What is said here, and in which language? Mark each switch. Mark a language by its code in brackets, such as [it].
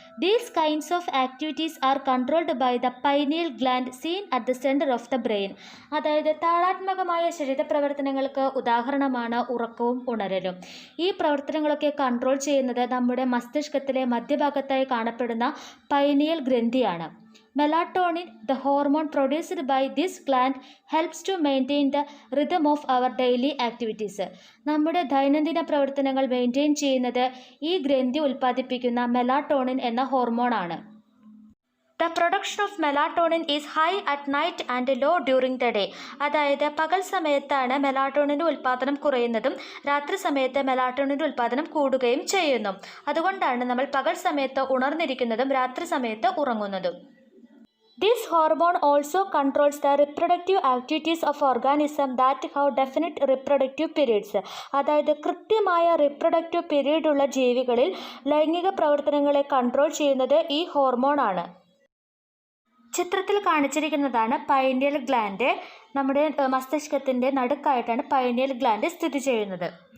[en] These kinds of activities are controlled by the pineal gland seen at the centre of the brain. [ml] അതായത് താളാത്മകമായ ശരീരപ്രവർത്തനങ്ങൾക്ക് ഉദാഹരണമാണ് ഉറക്കവും ഉണരലും. ഈ പ്രവർത്തനങ്ങളൊക്കെ control ചെയ്യുന്നത് നമ്മുടെ മസ്തിഷ്കത്തിലെ മധ്യഭാഗത്തായി കാണപ്പെടുന്ന pineal ഗ്രന്ഥിയാണ്. [en] Melatonin, the hormone produced by this gland, helps to maintain the rhythm of our daily activities. [ml] നമ്മുടെ ദൈനംദിന പ്രവർത്തനങ്ങൾ മെയിൻറ്റെയിൻ ചെയ്യുന്നത് ഈ ഗ്രന്ഥി ഉൽപ്പാദിപ്പിക്കുന്ന മെലാറ്റോണിൻ എന്ന ഹോർമോണാണ്. [en] The production of melatonin is high at night and low during the day. [ml] അതായത് പകൽ സമയത്താണ് മെലാറ്റോണിൻ്റെ ഉൽപ്പാദനം കുറയുന്നതും രാത്രി സമയത്ത് മെലാറ്റോണിൻ്റെ ഉൽപ്പാദനം കൂടുകയും ചെയ്യുന്നു. അതുകൊണ്ടാണ് നമ്മൾ പകൽ സമയത്ത് ഉണർന്നിരിക്കുന്നതും രാത്രി സമയത്ത് ഉറങ്ങുന്നതും. [en] This hormone also controls the reproductive activities of organisms that have definite reproductive periods. [ml] അതായത് കൃത്യമായ റിപ്രൊഡക്റ്റീവ് പീരീഡ് ഉള്ള ജീവികളിൽ ലൈംഗിക പ്രവർത്തനങ്ങളെ കൺട്രോൾ ചെയ്യുന്നത് ഈ ഹോർമോണാണ്. ചിത്രത്തിൽ കാണിച്ചിരിക്കുന്നതാണ് പൈനിയൽ ഗ്ലാൻഡ്. നമ്മുടെ മസ്തിഷ്കത്തിൻ്റെ നടുക്കായിട്ടാണ് പൈനിയൽ ഗ്ലാൻഡ് സ്ഥിതി ചെയ്യുന്നത്.